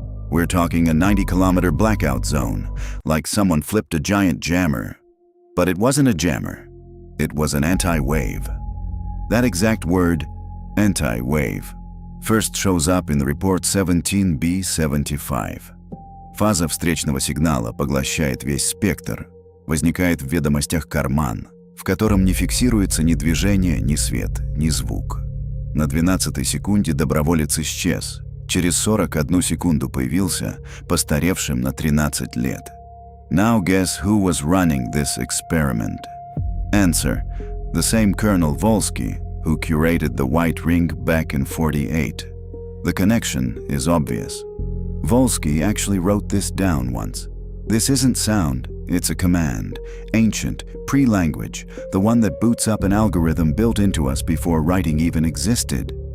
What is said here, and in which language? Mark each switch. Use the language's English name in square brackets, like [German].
[English] We're talking a 90-kilometer blackout zone, like someone flipped a giant jammer. But it wasn't a jammer. It was an anti-wave. That exact word, anti-wave, first shows up in the report 17B75. [Russian] Фаза встречного сигнала поглощает весь спектр, возникает в ведомостях карман, в котором не фиксируется ни движение, ни свет, ни звук. На 12-й секунде доброволец исчез. Через 41 секунду появился, постаревшим на 13 лет. [English] Now guess who was running this experiment? Answer: the same Colonel Volsky who curated the White Ring back in '48. The connection is obvious. Volsky actually wrote this down once. This isn't sound, it's a command, ancient, pre-language, the one that boots up an algorithm built into us before writing even existed.